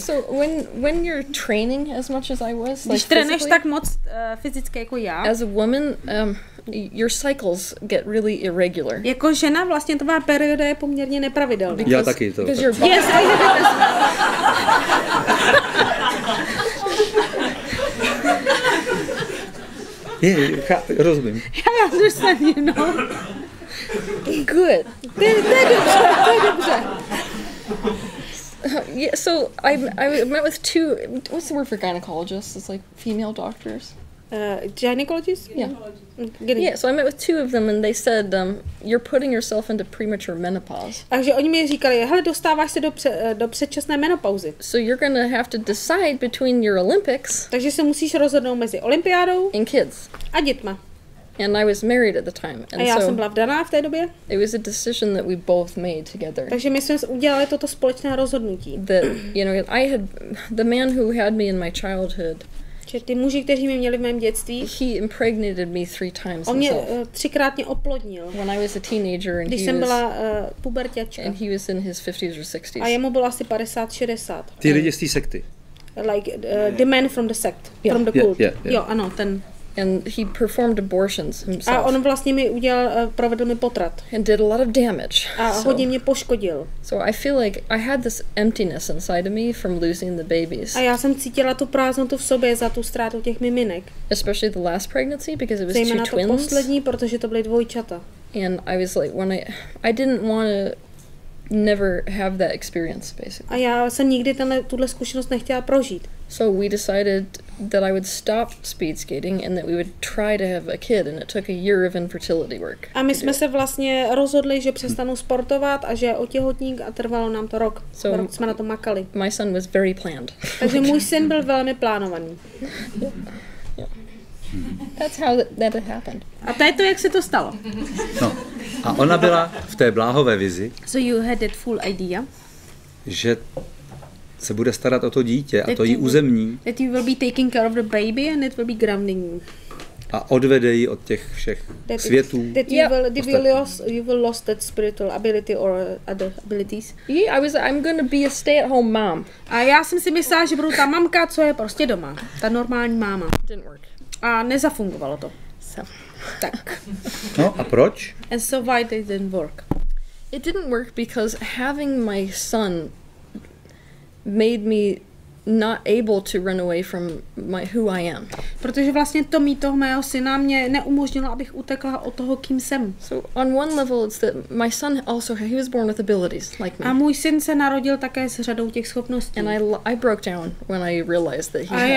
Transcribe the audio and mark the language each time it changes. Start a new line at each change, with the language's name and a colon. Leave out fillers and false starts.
English: So when you're training as much as I was,
Czech: Když trénuješ tak moc fyzicky jako já,
English: as a woman, your cycles get really irregular.
Czech: jako žena vlastně tvá perioda je poměrně nepravidelná. Já taky to.
English: Because your Yes, I have it as well.
Czech: Rozumím.
English: I understand, you know. good.
Czech: To je dobře.
English: Yeah, so I met with two. What's the word for gynecologists? It's like female doctors. Gynecologist? Yeah. Yeah. So I met with two of them, and they said, "You're putting yourself into premature menopause."
Czech: Takže oni mi říkali, hele, dostáváš se do předčasné menopauzy.
English: So you're gonna have to decide between your Olympics.
Czech: Takže se musíš rozhodnout mezi olympiádou
English: and kids.
Czech: A dětma.
English: And I was married at the time. And
Czech: a já
English: so
Czech: jsem byla vdaná v té době.
English: It was a decision that we both made together.
Czech: Takže my jsme udělali toto společné rozhodnutí.
English: That, you know, the man who had me in my childhood.
Czech: Že ty muži, kteří mě měli v mém dětství,
English: he impregnated me 3 times.
Czech: On mě 3krát mě oplodnil.
English: When I was a teenager and
Czech: když jsem byla puberťačka.
English: And he was in his 50s or 60s.
Czech: A jemu bylo asi 50-60. Ty lidi z té sekty.
English: Like the man from the sect, from the cult.
Czech: Jo, ano, ten.
English: And he performed abortions himself.
Czech: A on vlastně mi provedl mi potrat.
English: And did a lot of damage.
Czech: A hodně mě poškodil.
English: So I feel like I had this emptiness inside of me from losing the babies.
Czech: A já jsem cítila tu prázdnotu v sobě za tu ztrátu těch miminek.
English: Especially the last pregnancy because it was
Czech: Zejména
English: two twins.
Czech: To poslední, protože to byly dvojčata.
English: And I was like, I didn't want to never have that experience, basically.
Czech: A já jsem nikdy tuhle zkušenost nechtěla prožít.
English: So we decided that I would stop speed skating and that we would try to have a kid, and it took a year of infertility work.
Czech: A my jsme se vlastně rozhodli, že přestanu sportovat a že otěhotník a trvalo nám to rok. Rok jsme na to makali.
English: My son was very planned.
Czech: Takže můj syn byl velmi plánovaný.
English: That's how that happened.
Czech: A to je to, jak se to stalo. No. A ona byla v té bláhové vizi.
English: So you had that full idea.
Czech: Že se bude starat o to dítě a to jí uzemní.
English: That you will be taking care of the baby and it will be grounding you.
Czech: A odvede ji od těch všech světů.
English: That you will lost that spiritual ability or other abilities. Yeah, I'm going to be a stay-at-home mom.
Czech: A já jsem si myslela, že budu ta mamka, co je prostě doma. Ta normální máma.
English: Didn't work.
Czech: A nezafungovalo to. Tak. No a proč?
English: And so why they didn't work? It didn't work because having my son made me not able to run away from who I am.
Czech: Protože vlastně to mít toho mého syna mě neumožnilo, abych utekla od toho, kým jsem.
English: So on one level it's that my son also he was born with abilities like me.
Czech: A můj syn se narodil také s řadou těch schopností.
English: And I broke down when I realized that he